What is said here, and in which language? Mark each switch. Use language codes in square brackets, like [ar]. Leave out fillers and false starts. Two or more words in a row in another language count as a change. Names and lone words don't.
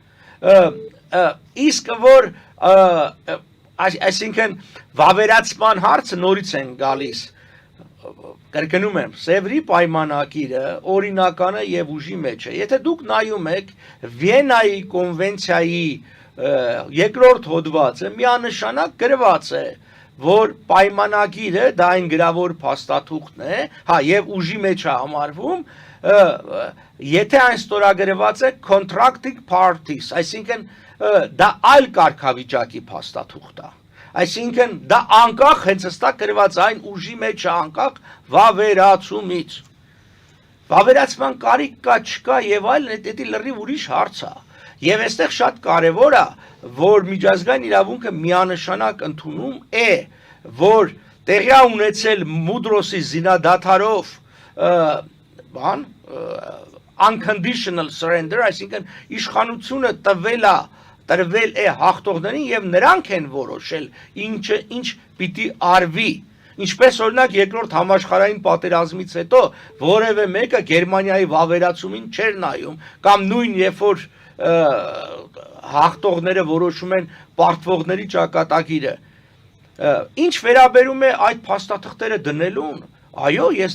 [hy] Իսկ որ այսինքն վավերացման հարցը նորից են գալիս, կրկնում եմ, Սևրի պայմանագիրը օրինականը եւ ուժի մեջ է։ Եթե դուք նայում եք Վիեննայի կոնվենցիայի երկրորդ հոդվածը միանշանակ գրված է, որ պայմանագիրը դա այն գրավոր փաստաթուղթն է, հա, եւ ուժի մեջ է համարվում, եթե այն ստորագրված է [en] contracting parties, [hy] այսինքն դա այլ կարգավիճակի փաստաթուղթ է, այսինքն դա անկախ հենց հստակ գրված այն ուժի մեջ է անկախ վավերացումից, վավերացման կարիք կա չկա եւ այլն, դա լրիվ ուրիշ հարց է։ Եվ այստեղ շատ կարևոր է, որ միջազգային իրավունքը միանշանակ ընդունում է, որ տեղի ունեցել Մուդրոսի զինադադարով [en] unconditional surrender, [hy] այսինքն իշխանությունը տրվել է հաղթողներին եւ նրանք են որոշել ինչ պիտի արվի։ Ինչպես օրինակ երկրորդ համաշխարհային պատերազմից հետո որևէ մեկը Գերմանիայի վավերացումին չէր նայում, կամ նույն երբ որ հաղթողները որոշում են պարտվողների ճակատագիրը։ Ինչ վերաբերում է այդ փաստաթղթերը դնելուն, այո, ես